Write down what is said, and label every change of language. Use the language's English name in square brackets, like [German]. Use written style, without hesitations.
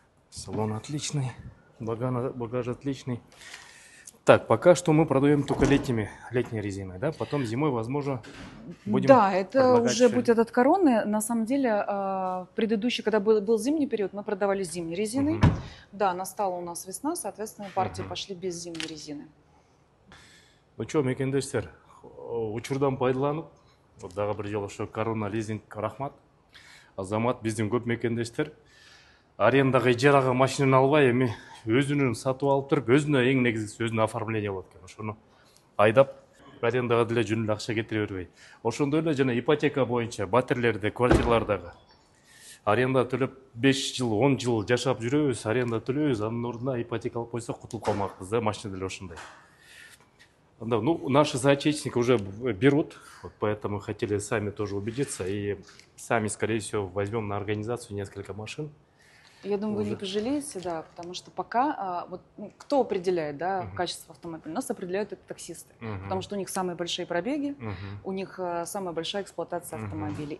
[Russian] Салон отличный, багаж отличный. Так, пока что мы продаем только летней резиной, да? Потом зимой, возможно, будем. Да, это уже будет от Короны. На самом деле, предыдущий, когда был зимний период, мы продавали зимней резиной. Да, настала у нас весна, соответственно, партии пошли без зимней резины. Ну что, [Kyrgyz] мекендештер, учурдан пайдаланып, дагы бир жолу ошо Корона лизинг рахмат. Азамат биздин көп мекендештер арендага ижарага машинаны албай эми өзүнүн сатып алып туруп, өзүнө эң негизгиси өзүнө оформление болот экен. Ошону айдап арендага деле жөн эле акча кетире бербей. Ошондой эле жана ипотека боюнча батирлерде, квартиралардагы аренда төлөп 5 жыл, 10 жыл жашап жүрөбүз, аренда төлөйбүз, анын ордуна ипотека алып койсок кутулуп калмакпыз да, машина деле ошондой. [Russian] Ну, наши соотечественники уже берут, вот поэтому хотели сами тоже убедиться и сами, скорее всего, возьмем на организацию несколько машин. Я думаю, вы не пожалеете, да, потому что пока, вот, кто определяет, да, качество автомобиля? Нас определяют это таксисты, потому что у них самые большие пробеги, у них самая большая эксплуатация автомобилей.